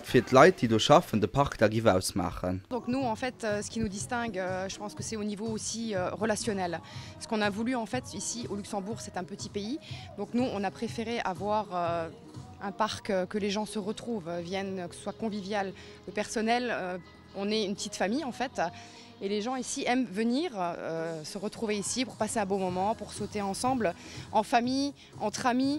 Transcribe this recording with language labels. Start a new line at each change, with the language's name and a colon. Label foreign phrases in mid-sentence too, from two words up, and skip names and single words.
German: für die Leute, die hier arbeiten, den Park d'Arrivée ausmachen.
French: Donc nous, en fait, ce qui nous distingue, je pense que c'est au niveau aussi relationnel. Ce qu'on a voulu, en fait, ici au Luxembourg, c'est un petit pays. Donc nous, on a préféré avoir un parc que les gens se retrouvent, viennent, que ce soit convivial, le personnel. On est une petite famille, en fait. Et les gens ici aiment venir se retrouver ici pour passer un beau moment, pour sauter ensemble, en famille, entre amis.